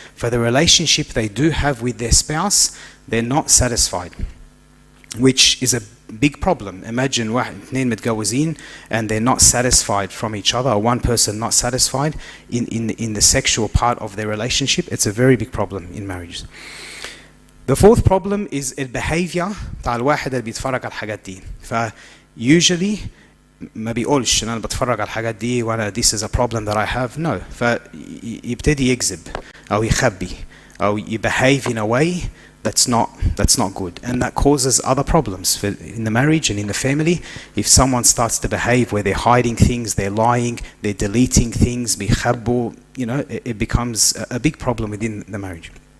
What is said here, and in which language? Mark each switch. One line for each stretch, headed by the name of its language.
English: For the relationship they do have with their spouse, they're not satisfied, which is a big problem. Imagine
Arabic: واحد اثنين متجوزين
English: and they're not satisfied from each other, or one person not satisfied in the sexual part of their relationship. It's a very big problem in marriages. The fourth problem is
Arabic: الbehavior بتاع الواحد اللي بيتفرج على الحاجات دي.
English: usually
Arabic: ما بيقولش ان انا بتفرج على الحاجات دي وانا
English: this is a problem that I have. No.
Arabic: فيبتدي يكذب او يخبي او
English: behave in a way that's not good, and that causes other problems in the marriage and in the family. If someone starts to behave where they're hiding things, they're lying, they're deleting things,
Arabic: بيخبوا,
English: it becomes a big problem within the marriage.